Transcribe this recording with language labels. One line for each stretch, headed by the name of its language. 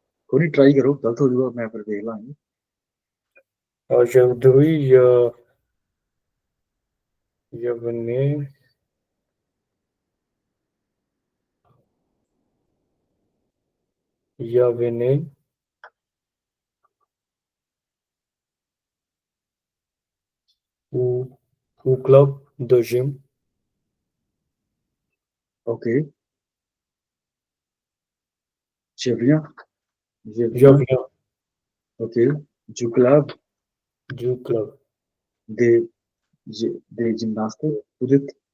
Hindi: कोई नहीं ट्राई करो गलत हो जाएगा मैं फिर देख लांगे
French: Aujourd'hui, il y a venu, il y a venu au, au club de gym. ओके je viens je Je viens viens ok du club du club. des des gymnastiques vous dites